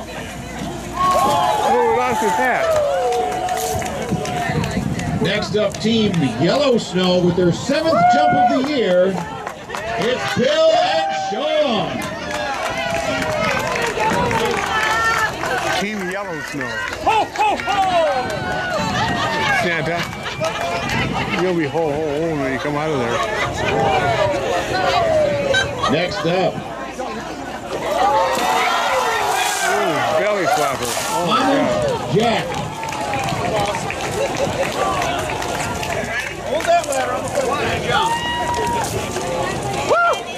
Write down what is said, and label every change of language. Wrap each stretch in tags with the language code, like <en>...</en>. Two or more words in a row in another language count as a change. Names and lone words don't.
<en>Oh, we lost his hat. Next up, Team Yellow Snow with their 7th jump of the year. It's Bill and Sean. Team Yellow Snow. Ho, ho, ho! Santa, you'll be ho, ho, ho when you come out of there. Next up, belly flapper. Oh my God. Jack. Hold that ladder. I'm going to jump. Woo!</en>